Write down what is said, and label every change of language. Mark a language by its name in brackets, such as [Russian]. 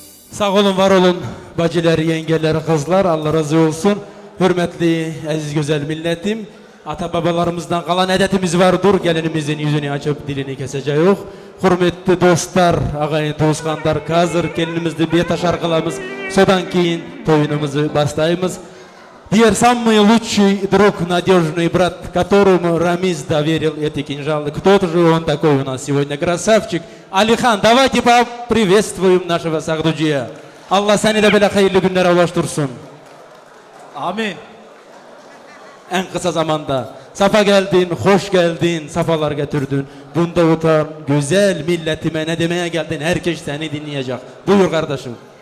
[Crimean Tatar] Sağ olun, var olun bacılar, yengeler, kızlar, Allah razı olsun. Hürmetli, aziz güzel milletim, ata babalarımızdan kalan adetimiz vardır. Gelinimizin yüzünü açıp dilini keseceğiz. Hürmetli dostlar, ağayın, tuğuskanlar, hazır gelinimizde bir taş arkalamız, sodan keyin toyunumuzu başlayımız. [Russian] Теперь самый лучший друг, надежный брат, которому Рамис доверил эти кинжалы. Кто-то же он такой у нас сегодня, красавчик. Алихан, давайте поприветствуем нашего Сагдуджия. [Crimean Tatar] Allah seni de böyle hayırlı günlere ulaştırsın. Amin. En kısa zamanda. Safa geldin, hoş geldin, safalar getirdin. Bunda utan, güzel milletime ne demeye geldin, herkes seni dinleyecek. Buyur kardeşim.